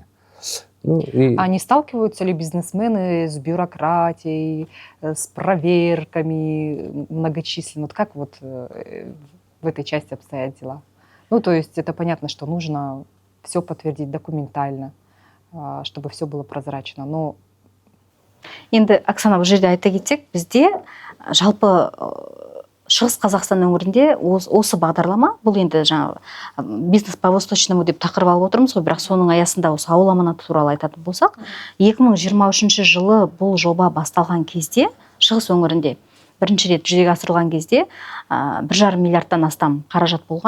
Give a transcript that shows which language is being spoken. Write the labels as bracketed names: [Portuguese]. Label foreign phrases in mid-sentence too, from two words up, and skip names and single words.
[Russian] А не сталкиваются ли бизнесмены с бюрократией, с проверками многочисленными? Вот как вот в этой части обстоят дела? То есть это понятно, что нужно все подтвердить документально, чтобы все было прозрачно, но... [Kazakh] Енді Оксана, бұл жерде айта кетсек, бізде жалпы Шығыс Қазақстан өңірінде осы бағдарлама, бұл енді жаңағы [Russian] бизнес по восточному [Kazakh] деп тақырып алып отырмыз ғой, бірақ соның аясында осы ауыл аманаты туралы айтатын болсақ, 2023 жылы бұл жоба басталған кезде Шығыс өңірінде бірінші рет жүзеге асырылған кезде 1,5 миллиардтан астам қаражат болған.